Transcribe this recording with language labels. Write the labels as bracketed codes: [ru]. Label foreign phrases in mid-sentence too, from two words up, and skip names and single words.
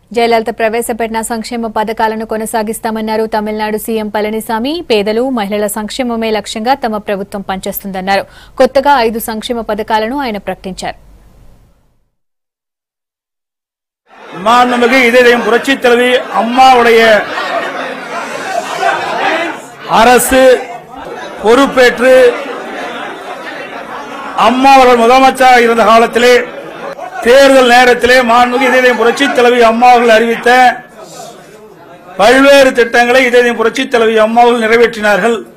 [te] జయలలిత ప్రవేశపెట్టిన సంక్షేమ పథకాలను కొనసాగిస్తామన్నారు తమిళనాడు సీఎం పళనిసామి. పేదలు, మహిళల సంక్షేమమే లక్ష్యంగా తమ ప్రభుత్వం పనిచేస్తుందన్నారు. కొత్తగా 5 సంక్షేమ పథకాలను ఆయన ప్రకటించారు. [ta] மாண்புமிகு இதயம் புரட்சி தலைவி அம்மாவுடைய அரசு பொறுப்பேற்று அம்மா அவர்கள் முதலமைச்சராக இருந்த காலத்திலே தேர்தல் நேரத்திலே மாண்புமிகு இதயம் புரட்சி தலைவி அம்மா அவர்கள் அறிவித்த பல்வேறு திட்டங்களை இதயம் புரட்சி தலைவி அம்மா அவர்கள் நிறைவேற்றினார்கள்.